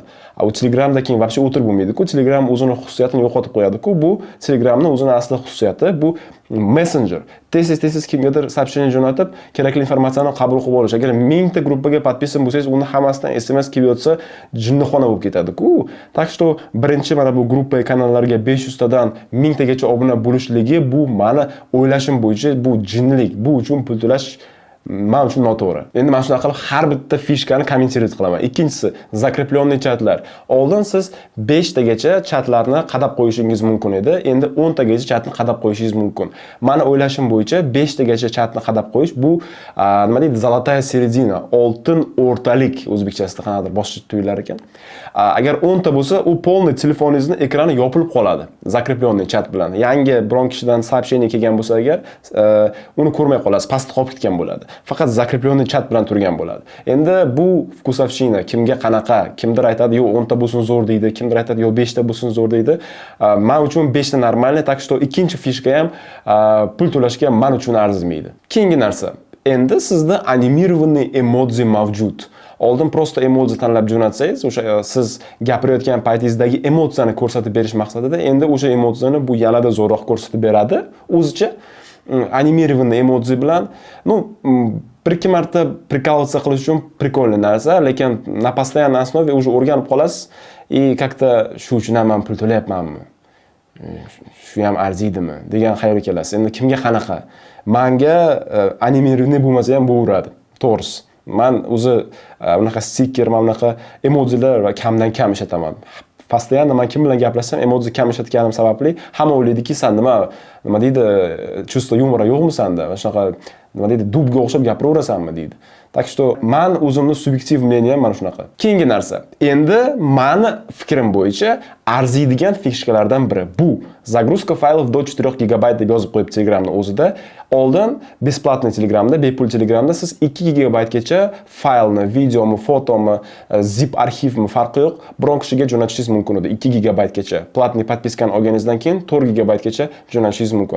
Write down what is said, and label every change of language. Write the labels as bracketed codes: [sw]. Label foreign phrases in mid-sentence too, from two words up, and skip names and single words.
[uz] U Telegramda keyin вообще o'tirib bo'lmaydi-ku. Telegram o'zining xususiyatini yo'qotib qo'yadi-ku. Bu Telegramning o'zining asli xususiyati, bu messenger. Tez kimgadir сообщение jo'natib, kerakli informatsiyani qabul qilib olish. Agar 1000 ta gruppaga podpisan bo'lsangiz, uni hammasidan SMS kelib yotsa, jinnixona bo'lib ketadi-ku. [ru] Так что [uz] birinchi mana bu gruppa kanallarga 500 tadan 1000 tagacha obuna bo'lishligi bu meni o'ylashim bo'yicha bu jinnilik. Bu uchun pul to'lash men uchun noto'g'ri. Endi men shunaqa qilib har bitta fishkani kommentirib qilaman. Ikkinchisi, zakreplonniy chatlar. Oldin siz 5 tagacha chatlarni qadab qo'yishingiz mumkin edi. Endi 10 tagacha chatni qadab qo'yishingiz mumkin. Meni o'ylashim bo'yicha 5 tagacha chatni qadab qo'yish bu nima deydi, [ru] золотая середина, [uz] oltin o'rtalik o'zbekchasida qanadir boshqa tuyular ekan. Agar 10 ta bo'lsa, u polniy telefoningizning ekrani yopilib qoladi. Zakreplonniy chat bilan. Yangi biron kishidan сообщение kelgan bo'lsa agar, uni ko'rmay qolasiz, pastga qolib ketgan bo'ladi. Faqat zakreplonniy chat bilan turgan bo'ladi. Endi bu vkusovshina, kimga qanaqa, kimdir aytadi, "Yo'q, 10 ta bo'lsin zo'r" deydi, kimdir aytadi, "Yo'q, 5 ta bo'lsin zo'r" deydi. Men uchun 5 ta normalniy, [ru] так что [uz] ikkinchi fishka ham pul to'lashga men uchun arzimaydi. Keyingi narsa, endi sizda animirованный emoji mavjud. Oldin prosta emoji tanlab jo'natsangiz, o'sha siz gapirayotgan paytingizdagi emotsiyani ko'rsatib berish maqsadida, endi o'sha emojini bu yanada zo'roq ko'rsatib beradi o'zicha. Animirованный emoji bilan, bir-ikki marta prikolatsiya qilish uchun prikolniy narsa, lekin [ru] на постоянной основе уже [uz] o'rganib qolasiz [ru] и как-то [uz] shu uchun ham men pul to'layapmanmi? Shu ham arziydimi degan xayolga kelasiz. Endi kimga qanaqa? Menga animirованный bo'lmasa ham bo'laveradi. To'g'risi. Men o'zi unaqa stiker, unaqa emojilar va kamdan kam ishlataman. Постоянно men kim bilan gaplashsam emoji kam ishlatganim sababli hamma o'ylaydiki, sen nima deydi, [ru] чувство юмора [uz] yo'qmi senda? Shunaqa nima deydi, dubga o'xshab gapiraverasanmi deydi. [ru] Так что [uz] men o'zimning subyektiv мнением mana shunaqa. Keyingi narsa. Endi meni fikrim bo'yicha arziydigan fishkalardan biri bu. [ru] Загрузка файлов до 4 GB [uz] deb yozib qo'yib Telegramning o'zida. Oldin besplatniy Telegramda, bepul Telegramda siz 2 GB gacha faylni, videomi, fotomi, zip arxivmi farqi yo'q, biron kishiga jo'natishingiz mumkin edi. 2 GB gacha. Platniy podpiskani olganingizdan keyin 4 GB gacha jo'natishingiz mumkin.